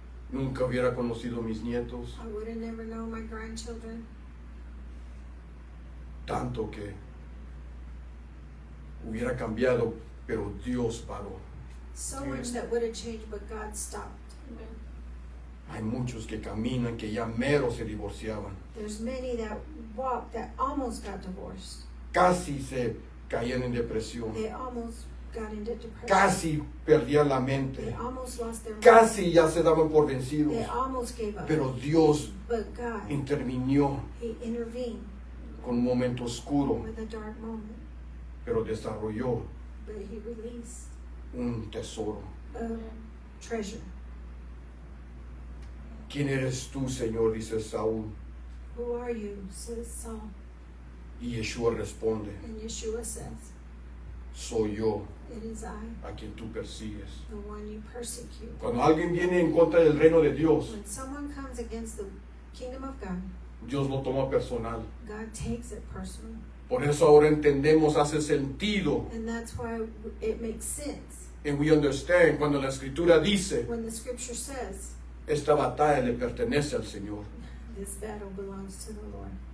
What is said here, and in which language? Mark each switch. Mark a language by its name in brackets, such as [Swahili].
[Spanish] Nunca hubiera conocido mis nietos, [English] I would have never known my grandchildren, [Spanish] tanto que hubiera cambiado, pero Dios paró. [English] so much that would have changed, but God stopped. [Spanish] Hay muchos que caminan que ya mero se divorciaban. [English] There's many that walk that almost got divorced. [Spanish] Casi se caían en depresión. [English] They almost got into depression. [Spanish] Casi perdían la [English] They [Spanish] mente. [English] almost lost their mind. [Spanish] Casi ya se daban por [English] They [Spanish] vencidos. [English] almost gave up. [Spanish] Pero Dios [English] But God, [Spanish] intervinió [English] He intervened [Spanish] con un momento oscuro, [English] with a dark moment. [Spanish] pero desarrolló [English] But He released [Spanish] un tesoro. [English] a treasure. [Spanish] ¿Quién eres tú, Señor?, dice Saúl. [English] Who are you? Says Saul. [Spanish] Y Yeshua responde, [English] And Yeshua says, [Spanish] soy yo [English] it is I, [Spanish] a quien tú persigues. [English] the one you persecute. [Spanish] Cuando alguien viene en contra del reino de Dios, [English] When someone comes against the kingdom of God, [Spanish] Dios lo toma personal. [English] God takes it personal. [Spanish] Por eso ahora entendemos, hace sentido, [English] And that's why it makes sense and we understand [Spanish] cuando la Escritura dice, [English] when the scripture says, [Spanish] esta batalla le pertenece al Señor. [English] this battle belongs to the Lord.